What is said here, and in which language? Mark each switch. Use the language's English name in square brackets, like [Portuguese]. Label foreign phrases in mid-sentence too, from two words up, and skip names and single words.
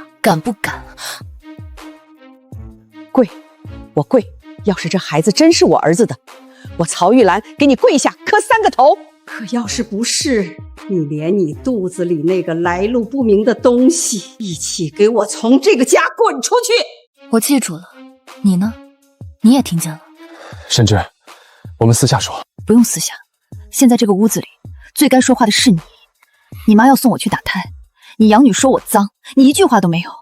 [Chinese] 敢不敢？跪，我跪。要是這孩子真是我兒子的，我曹玉蘭給你跪下磕3個頭。可要是不是，你連你肚子裡那個來路不明的東西一起給我從這個家滾出去！我記住了，你呢？你也聽見了。沈之，我們私下說。不用私下，現在這個屋子裡最該說話的是你。你媽要送我去打胎，你養女說我髒，你一句話都沒有。